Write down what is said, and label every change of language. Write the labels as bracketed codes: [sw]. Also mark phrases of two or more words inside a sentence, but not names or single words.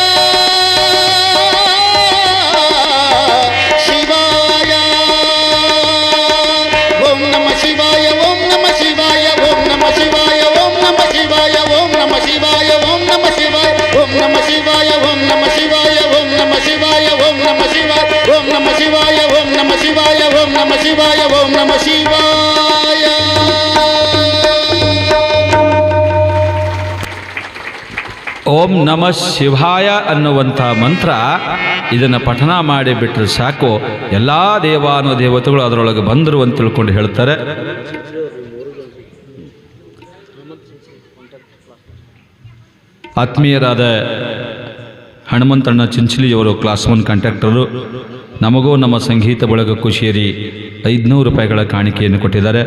[sa] ಶಿವಾಯ ಓಂ ನಮಃ ಶಿವಾಯ ಓಂ ನಮಃ ಶಿವಾಯ ಓಂ ನಮಃ ಶಿವಾಯ ಓಂ ನಮಃ ಶಿವಾಯ ಓಂ ನಮಃ ಶಿವಾಯ ಓಂ ನಮಃ ಶಿವಾಯ ಓಂ ನಮಃ ಶಿವಾಯ ಓಂ ನಮಃ ಶಿವಾಯ ಓಂ ನಮಃ ಶಿವಾಯ ಓಂ ನಮಃ ಶಿವಾಯ ಓಂ ನಮಃ ಶಿವಾಯ ಓಂ ನಮಃ ಶಿವಾಯ ಓಂ ನಮಃ ಶಿವಾಯ ಓಂ ನಮಃ ಶಿವಾಯ. ಓಂ ನಮಃ ಶಿವಾಯ [kn] ಅನ್ನುವಂಥ ಮಂತ್ರ ಇದನ್ನು ಪಠನ ಮಾಡಿಬಿಟ್ರೆ ಸಾಕು ಎಲ್ಲ ದೇವಾನುದೇವತೆಗಳು ಅದರೊಳಗೆ ಬಂದರು ಅಂತ ತಿಳ್ಕೊಂಡು ಹೇಳ್ತಾರೆ. ಆತ್ಮೀಯರಾದ ಹನುಮಂತಣ್ಣ ಚಿಂಚಲಿಯವರು [en] class 1 contractor [kn] ನಮಗೂ ನಮ್ಮ ಸಂಗೀತ ಬಳಗಕ್ಕೂ ಸೇರಿ 500 ರೂಪಾಯಿಗಳ ಕಾಣಿಕೆಯನ್ನು ಕೊಟ್ಟಿದ್ದಾರೆ.